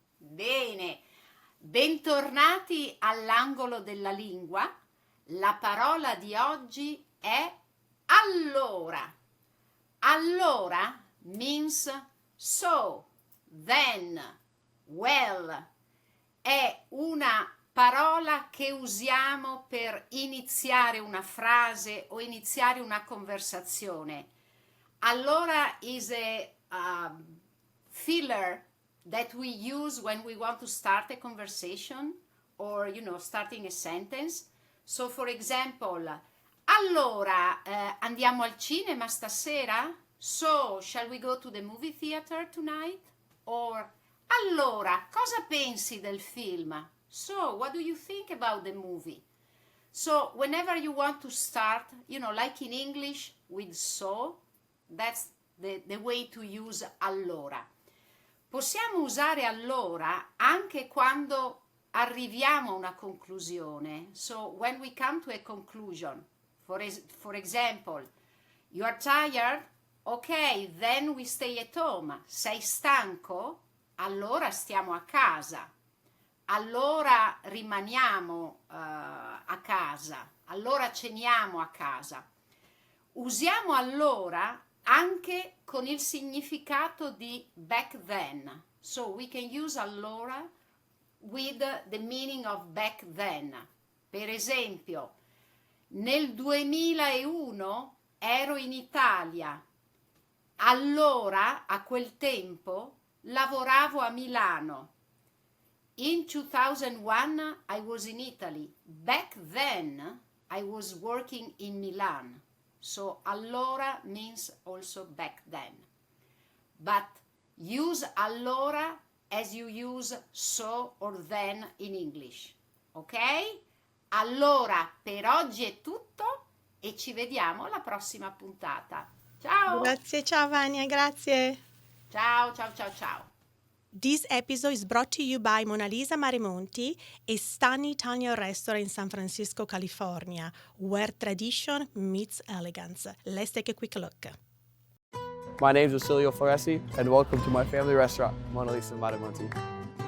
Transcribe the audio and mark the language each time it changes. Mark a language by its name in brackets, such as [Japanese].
[Italian] Bene, bentornati all'angolo della lingua. La parola di oggi è allora. [English] Allora means so, then, well. [Italian] È una parola che usiamo per iniziare una frase o iniziare una conversazione. [English] Allora is a filler that we use when we want to start a conversation or, starting a sentence. So, for example, [Italian] allora andiamo al cinema stasera? [English] So, shall we go to the movie theater tonight? Or, allora, [Italian] cosa pensi del film? [English] So, what do you think about the movie? So, whenever you want to start, like in English with so, that's the way to use allora. [Italian] Possiamo usare allora anche quando arriviamo a una conclusione. [English] So, when we come to a conclusion, for example, you are tired? Ok, then we stay at home. [Italian] Sei stanco? Allora stiamo a casa. Allora rimaniamo a casa. Allora ceniamo a casa. Usiamo allora anche con il significato di back then. [English] So we can use allora with the meaning of back then. [Italian] Per esempio, nel 2001 ero in Italia. Allora, a quel tempo, lavoravo a Milano. [English] In 2001, I was in Italy. Back then, I was working in Milan. So, allora means also back then. But use allora as you use so or then in English. Ok? [Italian] Allora, per oggi è tutto e ci vediamo alla prossima puntata. Ciao! Grazie, ciao Vania, grazie. Ciao, ciao, ciao, ciao. [English] This episode is brought to you by Mona Lisa Marimonti, a stunning Italian restaurant in San Francisco, California, where tradition meets elegance. Let's take a quick look. My name is Sergio Foresi, and welcome to my family restaurant, Mona Lisa Marimonti.